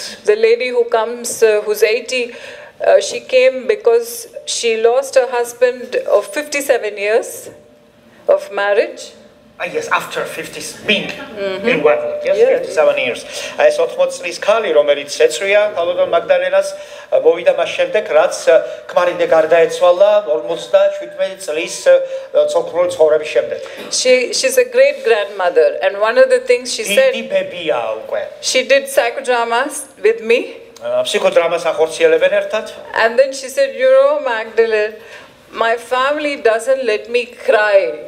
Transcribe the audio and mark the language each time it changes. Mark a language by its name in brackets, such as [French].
[English] The lady who comes, who's 80, she came because she lost her husband of 57 years of marriage. Yes, after 50 being in wedlock, yes, 57 years. [Georgian] Այս 80 წლის ქალი, რომელიც ეწვია ქალოდან მაგდალენას, მოვიდა მას შემდეგ, რაც ქმარიდე გარდაეცვალა 57 წლის ცოლქმრული ცხოვრების შემდეგ. [English] She's a great grandmother, and one of the things she said, she did psychodramas with me. [Georgian] Psychodramას ახორციელებენ ერთად. [English] And then she said, Magdalene, my family doesn't let me cry.